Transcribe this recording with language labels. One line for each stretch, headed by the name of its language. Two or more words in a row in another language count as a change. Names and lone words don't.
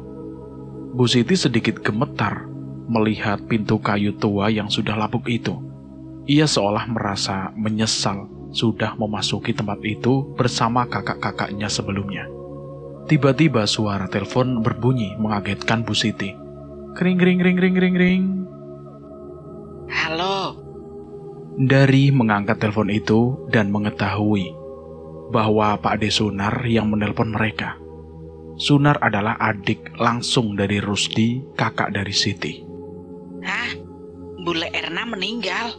Indonesian: Bu Siti sedikit gemetar melihat pintu kayu tua yang sudah lapuk itu. Ia seolah merasa menyesal sudah memasuki tempat itu bersama kakak-kakaknya sebelumnya. Tiba-tiba suara telepon berbunyi mengagetkan Bu Siti. Kring ring ring ring ring ring. Halo. Dari mengangkat telepon itu dan mengetahui bahwa Pak De Sunar yang menelpon mereka. Sunar adalah adik langsung dari Rusdi, kakak dari Siti. Hah? Bule Erna meninggal?